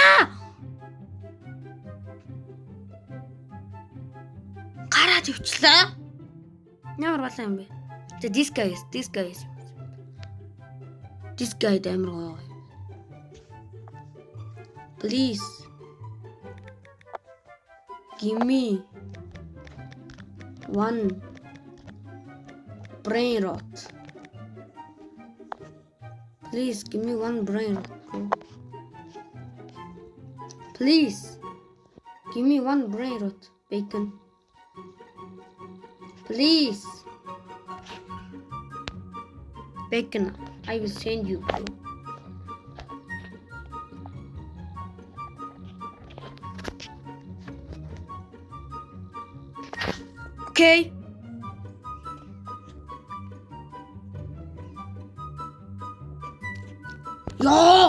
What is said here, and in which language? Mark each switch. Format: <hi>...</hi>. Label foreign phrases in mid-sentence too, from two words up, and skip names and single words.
<mn>Гараад өвчлээ. Ямар болоо юм бэ?</mn> <en>This guy. This guy</en> <mn>амар гоё.</mn> <en>Please. Give me one brain rot. Please give me one brain rot. Please give me one brain rot, bacon. Please. Bacon, I will send you. Okay. Yo!</en>